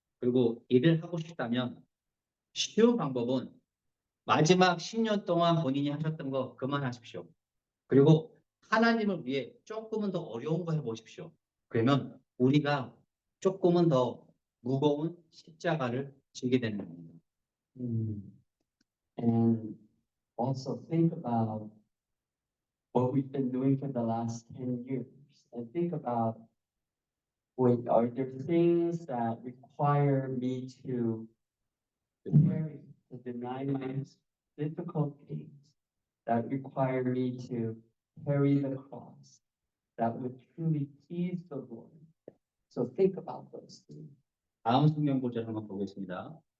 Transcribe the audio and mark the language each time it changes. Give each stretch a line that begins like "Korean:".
Korean: 그리고 일을 하고 싶다면 쉬운 방법은 마지막 10년 동안 본인이 하셨던 거 그만하십시오. 그리고 하나님을 위해 조금은 더 어려운 거 해보십시오. 그러면 우리가 조금은 더 무거운 십자가를 지게 되는 겁니다.
English: And also think about what we've been doing for the last 10 years and think about, wait, are there things that require me to carry, to deny my difficult things, that require me to carry the cross, that would truly please the Lord? So think about those things.
Korean: 다음 성경 구절 한번 보겠습니다.